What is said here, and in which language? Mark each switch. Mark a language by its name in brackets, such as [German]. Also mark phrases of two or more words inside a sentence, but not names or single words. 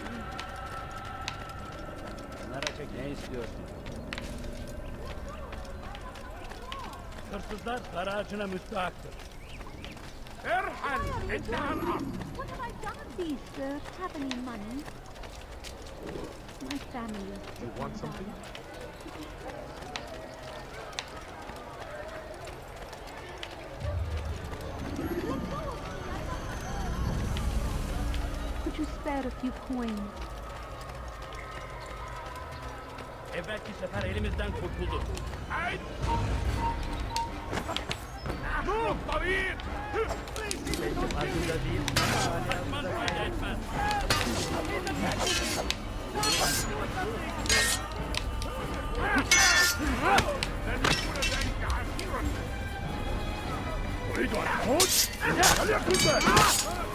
[Turkish] Ne istiyorsun? Hırsızlar haracına müstahaktır. Erhan, [English] What have I done? Please, sir, have any money? My family. You want something? Could you spare a few coins? [Turkish] Evvelki sefer elimizden kurtuldu. Haydi! Dur, David! Belki farkında değil. Kaçmaz fayda etmez. [Arabic] أريد أن أعود؟ فليكن ذلك!